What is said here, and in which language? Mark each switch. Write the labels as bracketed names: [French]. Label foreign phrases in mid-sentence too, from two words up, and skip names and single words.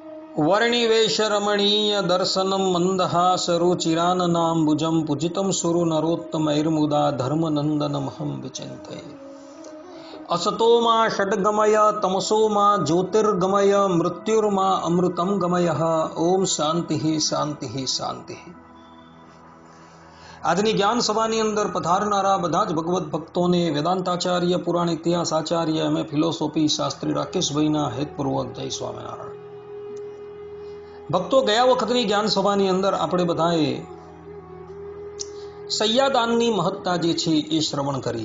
[Sanskrit] वर्णिवेश रमणीय दर्शनम मंदहास रुचिराननाम्बुजं पूजितं सुरु नरोत्तमैर्मुदा धर्मनंदनमहं विचिन्तये। असतो मा षड्गमय तमसो मा ज्योतिर्गमय मृत्युर्मा अमृतं गमयः। ओम शांति शांति शांति। [Gujarati] આજની જ્ઞાન સભાની અંદર પધારનારા બધા જ ભગવત ભક્તોને વેદાંતાચાર્ય પુરાણ ઇતિહાસ આચાર્ય [English] M philosophy [Gujarati] શાસ્ત્રી રાકેશભાઈના હેતપૂર્વક જય સ્વામિનારાયણ। ભક્તો, ગયા વખતની જ્ઞાન સભાની અંદર આપણે બધાએ સૈયાદાનની મહત્તા જે છે એ શ્રવણ કરી।